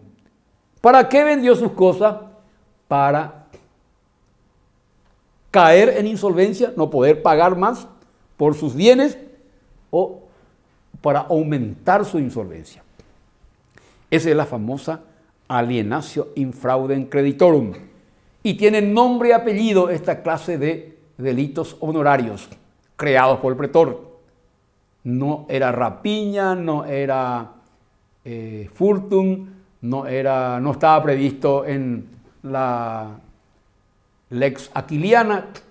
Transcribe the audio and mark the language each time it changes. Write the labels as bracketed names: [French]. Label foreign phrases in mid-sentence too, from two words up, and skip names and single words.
[Spanish] ¿Para qué vendió sus cosas? Para caer en insolvencia, no poder pagar más por sus bienes o para aumentar su insolvencia. Esa es la famosa [Latin] alienatio in fraudem creditorum. [Spanish] Y tiene nombre y apellido esta clase de delitos honorarios creados por el pretor. No era rapiña, no era furtum, no estaba previsto en la lex aquiliana,